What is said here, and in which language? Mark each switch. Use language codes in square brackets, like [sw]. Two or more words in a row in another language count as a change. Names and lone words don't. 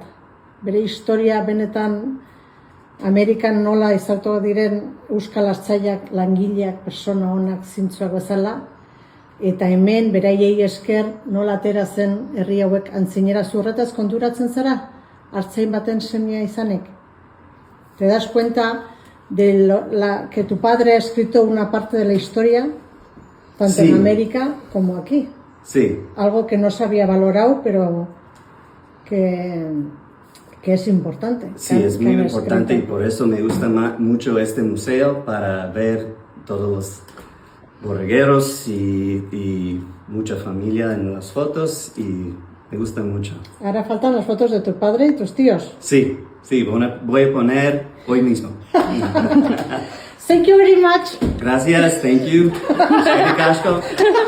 [eu] Bere historia benetan Amerikan nola izautu diren euskal hartzaileak, langileak, persona honak, zintzuak bezala, eta hemen beraiei esker nola atera zen herri hauek antzinera zurretaz konturatzen zara? Hartzain baten semia izanek. [es] Te das cuenta que tu padre ha escrito una parte de la historia, tanto Sí. en América como aquí. Sí, Algo que no se había valorado, pero que es importante. sí, que es que muy han importante y escrito. por eso me gusta mucho este museo para ver todos los borregueros y mucha familia en las fotos y me gusta mucho. Ahora faltan las fotos de tu padre y tus tíos. Sí, sí, voy a poner hoy mismo. [en] Thank you very much. [es] Gracias, [en] thank you. [es] Casco.